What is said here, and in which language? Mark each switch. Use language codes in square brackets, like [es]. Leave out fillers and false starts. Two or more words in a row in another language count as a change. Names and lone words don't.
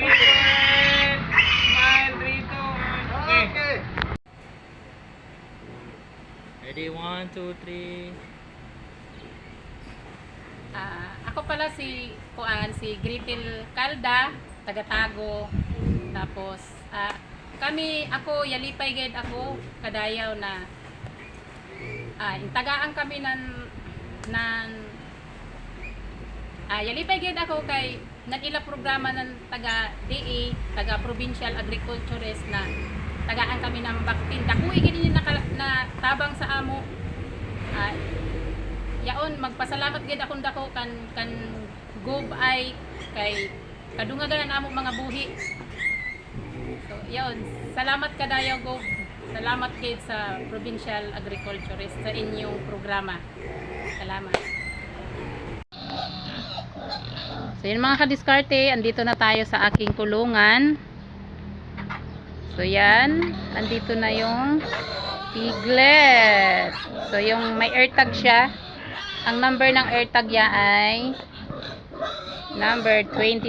[en] Smile, Rito. Okay. Ready, 1, 2, 3. [tl] Ako pala si Gripil Calda, taga-Tago. Tapos, ako, [hil] Yalipay Ged ako, kadayaw na intagaan kami Yalipay Ged ako kay nag-ila programa ng taga-DA, taga- [en] Provincial Agriculturist [hil] na tagaan kami ng baktin. Dakuy gid na tabang sa amo. Yaon magpasalamat gid akong dako kan gob ay kay kadungagan na amo mga buhi. So yaon, salamat kadayo gob. Salamat gid sa [en] Provincial Agriculturist [hil] sa inyong programa. Salamat. [tl] So yun mga kadiskarte, andito na tayo sa aking kulungan. So yan, andito na yung piglet. So yung may AirTag siya. Ang number ng AirTag niya ay number 23.